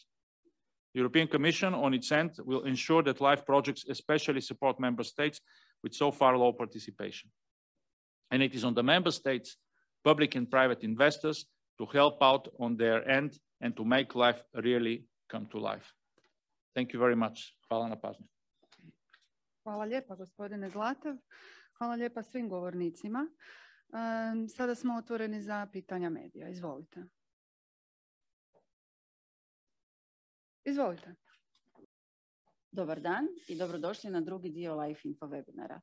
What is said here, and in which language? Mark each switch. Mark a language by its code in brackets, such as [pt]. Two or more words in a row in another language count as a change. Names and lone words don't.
[en] The European Commission, on its end, will ensure that LIFE projects especially support member states with so far low participation. And it is on the member states, public and private investors, to help out on their end and to make LIFE really come to life. Thank you very much. [bs] Hvala na pažnju. Hvala lijepa gospodine Zlatev. Hvala lijepa svim govornicima. Sada smo otvoreni za pitanja medija. Izvolite. Izvolite. Dobar dan i dobrodošli na drugi dio LIFE info webinara.